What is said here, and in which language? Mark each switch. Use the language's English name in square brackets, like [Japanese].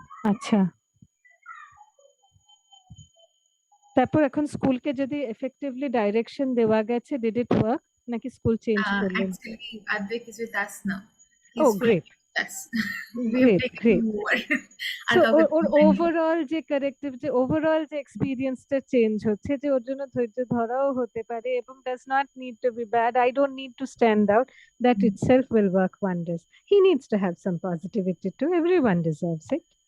[Bangla] আচ্ছা, তারপর এখন স্কুলকে যদি এফেক্টিভলি ডাইরেকশন দেওয়া গেছে, [English] did it work [Bangla] নাকি স্কুল চেঞ্জ করলেন? [English] Actually, Advik is with us now. Oh, great. Yes. We have taken over. [Bangla] So or overall যে কারেক্টিভ, যে ওভারঅল যে এক্সপেরিয়েন্সটা চেঞ্জ হচ্ছে, যে ওর জন্য ধৈর্য ধরাও হতে পারে এবং [English] Does not need to be bad, I don't need to stand out, that itself will work wonders. He needs to have some positivity too, everyone deserves it.